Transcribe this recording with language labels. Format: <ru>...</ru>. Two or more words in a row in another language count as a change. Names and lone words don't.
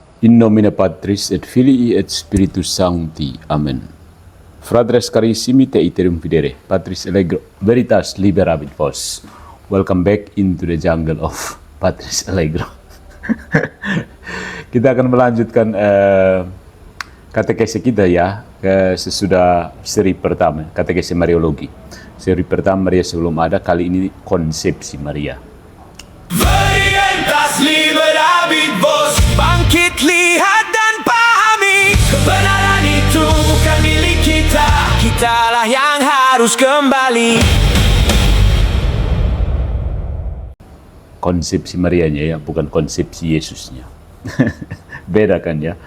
<la>In nomine Patris et Filii et Spiritus Sancti. Amen. Fratres carissimi te iterum videre, Patris Allegro, veritas liberabit vos.</la> <en>Welcome back into the jungle of Patris Allegro.</en> <id>Kita akan melanjutkan katekese kita ya, sesudah seri pertama, katekese Mariologi. Seri pertama Maria sebelum ada, kali ini konsepsi Maria.</id> <la>Veritas liberabit vos,</la> <id>bangkit lihat dan pahami, kebenaran itu bukan milik kita, kitalah yang harus kembali. Konsepsi Marianya ya, bukan konsepsi Yesusnya. Beda kan ya.</id>